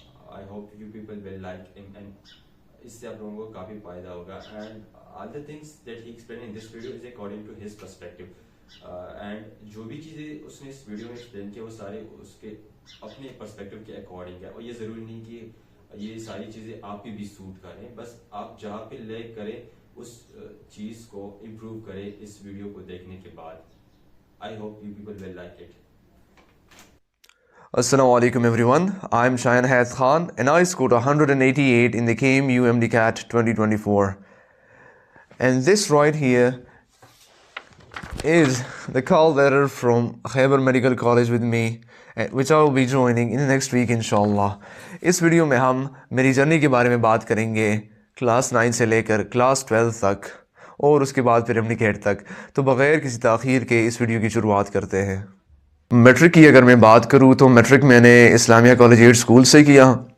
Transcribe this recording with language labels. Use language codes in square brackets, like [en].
[en] I hope you people will like him, and [ur] اس سے آپ لوگوں کو کافی فائدہ ہوگا. [en] And all the things that he explained in this video is according to his perspective. [ur] And جو بھی چیزیں اس نے اس ویڈیو میں ایکسپلین کی وہ سارے اس کے اپنے پرسپیکٹو کے اکارڈنگ ہے, اور یہ ضروری نہیں کہ یہ ساری چیزیں آپ پہ بھی سوٹ کریں, بس آپ جہاں پہ لیک کریں اس چیز کو امپروو کریں اس ویڈیو کو دیکھنے کے بعد. [en] I hope you people will like it. Assalamu alaikum everyone. I'm Shayan Hayat Khan and I scored 188 in the KMU MDCAT 2024. And this right here is the call letter from Heber Medical College with me, which I will be joining in the next week inshallah. [ur] اس video میں ہم میری journey کے بارے میں بات کریں گے, class 9 سے لے کر کلاس 12 تک اور اس کے بعد پھر MDCAT تک. تو بغیر کسی تاخیر کے اس ویڈیو کی شروعات کرتے ہیں. میٹرک کی اگر میں بات کروں تو میٹرک میں نے اسلامیہ کالج 8 اسکول سے کیا.